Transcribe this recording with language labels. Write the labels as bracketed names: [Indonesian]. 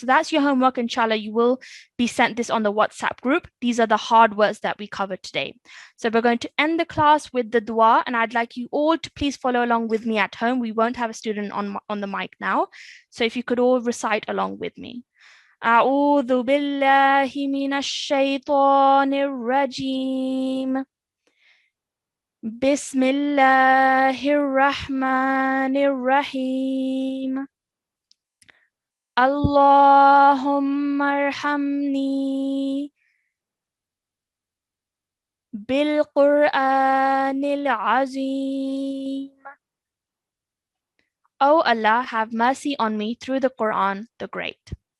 [English] So that's your homework, inshallah. You will be sent this on the WhatsApp group. These are the hard words that we covered today. So we're going to end the class with the dua, and I'd like you all to please follow along with me at home. We won't have a student on the mic now. So if you could all recite along with me. [Arabic] أعوذ بالله من الشيطان الرجيم بسم الله الرحمن الرحيم اللهم ارحمني بالقرآن العظيم. [English] Oh Allah, have mercy on me through the Quran, the Great.